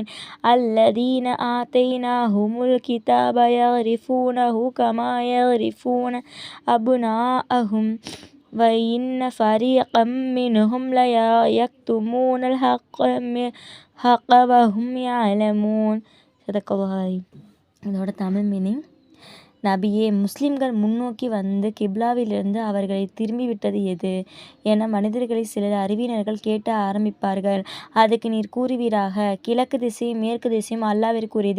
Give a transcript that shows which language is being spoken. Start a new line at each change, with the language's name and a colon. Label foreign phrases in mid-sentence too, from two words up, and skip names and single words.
Arabic: الذين آتيناهم الكتاب يعرفونه كما يعرفون أبناءهم وإن فريقا منهم ليكتمون الحق وهم يعلمون. சதகல்லாஹ்.
Tamil: இதோட தமிழ் மீனிங்: நபியே, முஸ்லிம்கள் முன்னோக்கி வந்து கிப்லாவிலிருந்து அவர்களை திரும்பி விட்டது எது என மனிதர்களை சிலர் அறிவினர்கள் கேட்ட ஆரம்பிப்பார்கள். அதுக்கு நீர் கூறுவீராக, கிழக்கு திசையும் மேற்கு திசையும் அல்லாஹ்விற்குரியதே.